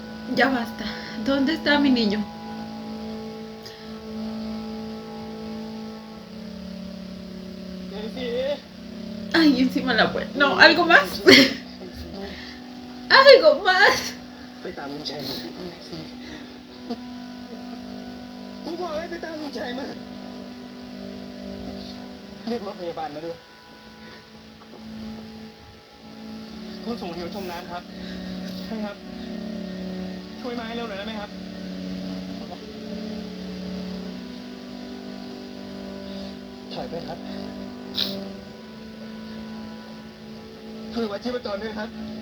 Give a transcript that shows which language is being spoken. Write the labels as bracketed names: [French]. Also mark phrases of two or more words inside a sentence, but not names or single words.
[Spanish] Ya basta. ¿Dónde está mi niño? Ay, encima la puerta. No, algo más. Algo más. [Thai] ไปตามลุงชัยมากูบอกให้ไปตามลุงชัยมาเรียกรถพยาบาลมาด้วยคุณส่งหิวชมน้ำครับใช่ครับ ช่วยมาให้เร็วหน่อยได้ไหมครับถอยไปครับช่วยวัดชีพจรด้วยครับ